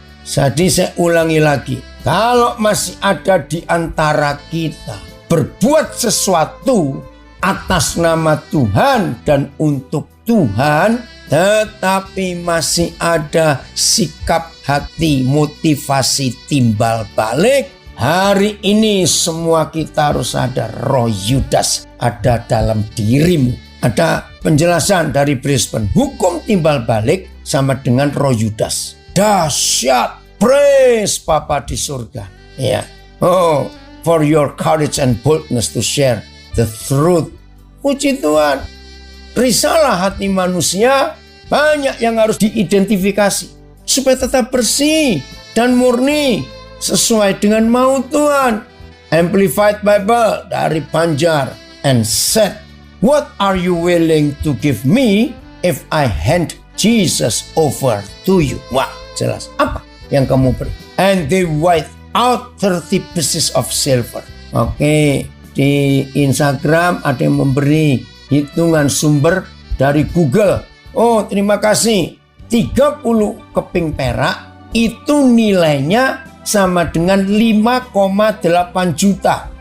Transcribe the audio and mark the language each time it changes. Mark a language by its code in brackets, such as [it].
[id] Jadi saya ulangi lagi. Kalau masih ada di antara kita berbuat sesuatu atas nama Tuhan dan untuk Tuhan, tetapi masih ada sikap hati, motivasi timbal balik, hari ini semua kita harus sadar roh Yudas ada dalam dirimu. Ada penjelasan dari Brisbane, hukum timbal balik sama dengan roh Yudas. Dahsyat, praise Bapa di surga. [en] Ya, oh, for your courage and boldness to share the truth. [id] Puji Tuhan. Risalah hati manusia banyak yang harus diidentifikasi supaya tetap bersih dan murni sesuai dengan mau Tuhan. Amplified Bible dari Banjar and Set [en] What are you willing to give me if I hand Jesus over to you? [id] Wah, jelas. Apa yang kamu beri? [en] And they weighed out 30 pieces of silver. [id] Oke, di Instagram ada yang memberi hitungan sumber dari Google. Oh, terima kasih. 30 keping perak itu nilainya sama dengan 5,8 juta.